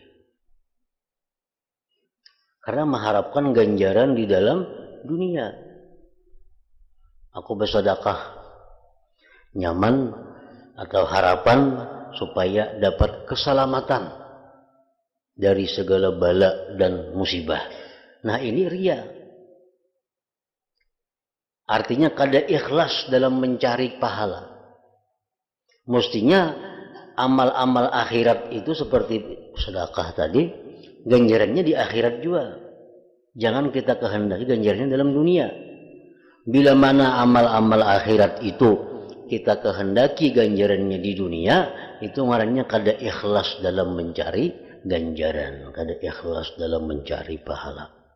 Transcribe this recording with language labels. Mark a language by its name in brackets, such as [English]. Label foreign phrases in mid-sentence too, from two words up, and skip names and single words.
[Indonesian] Karena mengharapkan ganjaran di dalam dunia. Aku bersedekah. Nyaman atau harapan supaya dapat keselamatan dari segala bala dan musibah. Nah, ini riya. Artinya kada ikhlas dalam mencari pahala. Mestinya amal-amal akhirat itu seperti sedekah tadi, ganjarannya di akhirat juga. Jangan kita kehendaki ganjarannya dalam dunia. Bila mana amal-amal akhirat itu kita kehendaki ganjarannya di dunia, itu [Banjar] ngarannya kada ikhlas [Indonesian] dalam mencari ganjaran, kada ikhlas dalam mencari pahala.